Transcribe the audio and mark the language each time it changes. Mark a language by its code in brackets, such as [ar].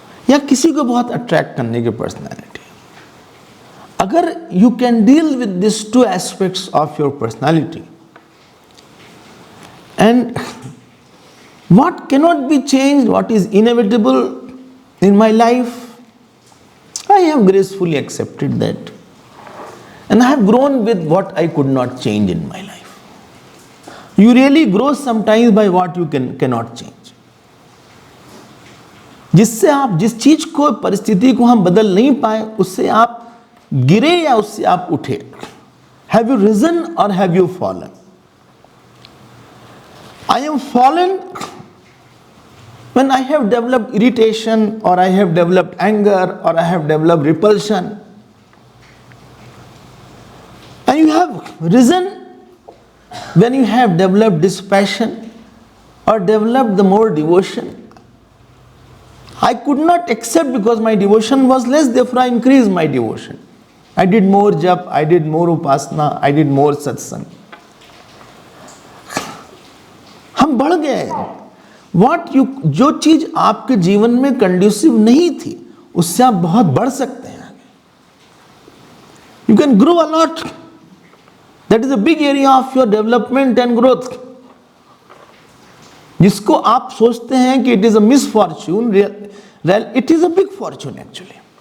[hi] या किसी को बहुत अट्रैक्ट करने की पर्सनैलिटी, [en] अगर you can deal with this two aspects of your personality and what cannot be changed, what is inevitable in my life, I have gracefully accepted that, and I have grown with what I could not change in my life. You really grow sometimes by what you cannot change. [hi] जिससे आप जिस चीज को, परिस्थिति को हम बदल नहीं पाए, उससे आप गिरे या उससे आप उठे. [en] Have you risen or have you fallen? I am fallen when I have developed irritation, or I have developed anger, or I have developed repulsion. And you have risen when you have developed dispassion or developed the more devotion. I could not accept because my devotion was less, therefore I increased my devotion. I did more jap, I did more upasana, I did more satsang. [hi] हम बढ़ गए. जो चीज आपके जीवन में conducive नहीं थी, उससे आप बहुत बढ़ सकते हैं. [en] You can grow a lot. That is a big area of your development and growth. [hi] जिसको आप सोचते हैं कि [en] it is a misfortune, it is a big fortune actually.